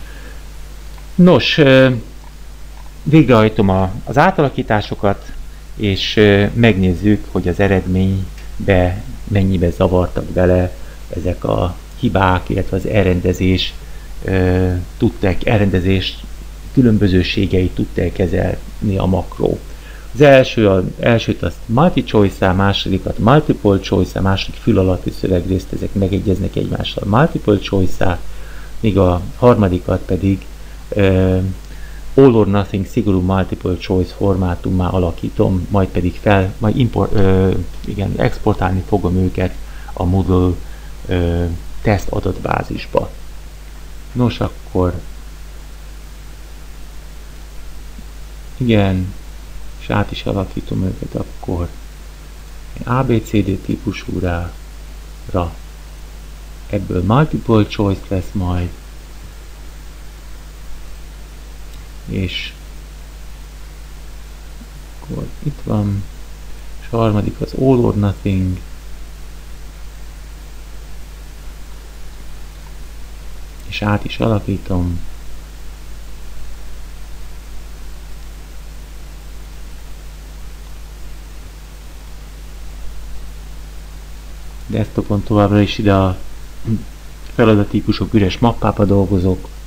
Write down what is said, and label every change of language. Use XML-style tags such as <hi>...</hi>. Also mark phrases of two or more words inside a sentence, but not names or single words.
<hu>Nos, végrehajtom az átalakításokat, és megnézzük, hogy az eredménybe mennyibe zavartak bele ezek a hibák, illetve az elrendezés különbözőségeit tudták kezelni a makró. Az elsőt azt multi-choice-á, másodikat</hu> <en>multiple choice-á,</en> <hu>második fül alatti szövegrészt, ezek megegyeznek egymással</hu> <en>multiple choice-á,</en> <hu>míg a harmadikat pedig</hu> <en>all or nothing</en> <hu>szigorú multiple choice formátummá alakítom, majd pedig exportálni fogom őket a Moodle teszt adatbázisba. Nos, akkor igen, és át is alakítom őket akkor ABCD típusúra, ebből</hu> <en>multiple choice</en> <hu>lesz majd, és akkor itt van, és a harmadik az</hu> <en>all or nothing,</en> <hu>és át is alakítom. Desktopon továbbra is ide a feladattípusok üres mappába dolgozok.</hu>